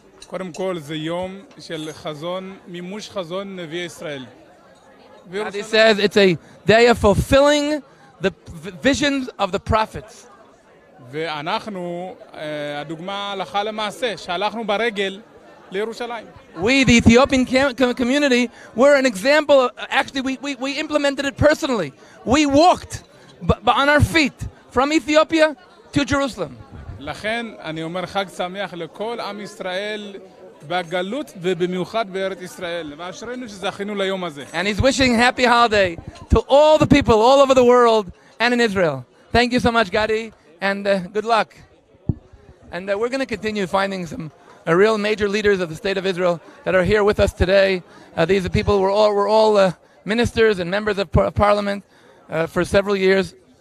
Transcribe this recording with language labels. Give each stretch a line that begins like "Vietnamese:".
Hebrew: קודם כל זה יום של חזון, מימוש חזון נביא ישראל.
English: Gadi says it's a day of fulfilling the visions of the prophets.
Hebrew: ואנחנו, הדוגמה הלכה למעשה, שהלכנו ברגל לירושלים.
English: We, the Ethiopian community, were an example. Actually, we implemented it personally. We walked on our feet from Ethiopia to Jerusalem.
Hebrew: לכן אני אומר חג שמח לכל עם ישראל בגלות ובמיוחד בארץ ישראל. ואשרינו שזכינו ליום הזה.
English: And he's wishing happy holiday to all the people all over the world and in Israel. Thank you so much, Gadi, and good luck. And we're going to continue finding some real major leaders of the State of Israel that are here with us today. These are people who were all ministers and members of parliament for several years.